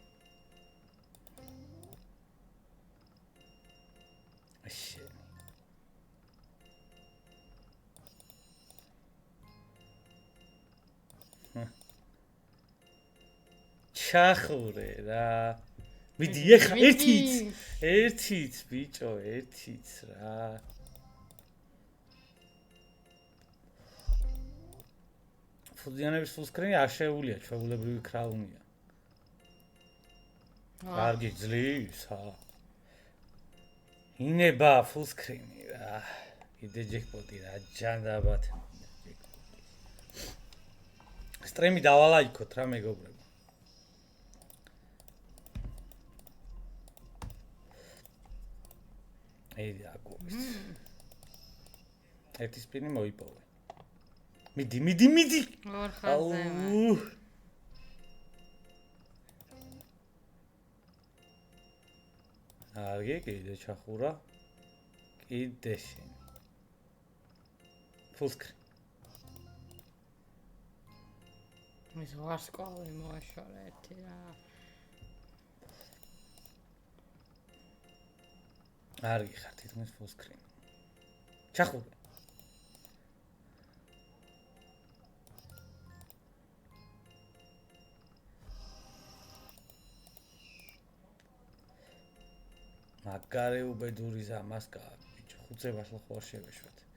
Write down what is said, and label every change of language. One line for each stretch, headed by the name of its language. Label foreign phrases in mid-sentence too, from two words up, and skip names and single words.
Georgian: ჩახურე რა. მიდი ეხა ერთიც ბიჭო, ერთიც რა. ფუძიანების
English: full screen
Georgian: არ შეუულია, ჩვეულებრივი კრაუნია. კარგი ძლივს, ინება
English: full screen-
Georgian: ი რა. კიდე ჯეკპოტი რა ჯანდაბათ. სტრიმი დავალაიქოთ რა მეგობრებო. ეი აკურის. ერთი სპინი მოიპოვე. მიდი. ორ ხაზზე. კარგი, კიდე ჩახურა. კიდე შენ.
English: full screen.
Georgian: ის ვარსკვლავი მოაშორე ერთი რა. კარგი ხარ, თითქმის
English: full screen.
Georgian: ჩახურე. მაგარი უბედური ზამასკაა, ბიჭო, ხუცებას ხო არ შევეშვათ.